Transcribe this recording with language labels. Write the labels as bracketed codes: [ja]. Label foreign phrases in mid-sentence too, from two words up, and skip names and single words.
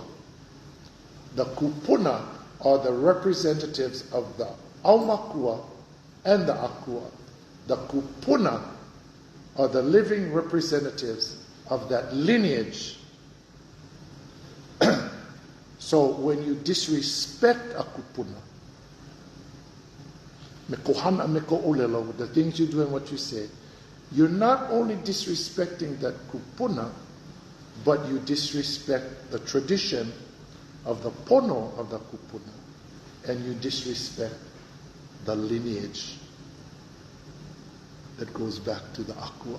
[en] The Kūpuna are the representatives of the aumakua and the akua. The Kūpuna are the living representatives of that lineage. So when you disrespect a Kūpuna, [haw] me kohana me ko ʻōLELO, [en] the things you do and what you say, you're not only disrespecting that Kūpuna, but you disrespect the tradition of the PONO of the Kūpuna, and you disrespect the lineage that goes back to the Akua.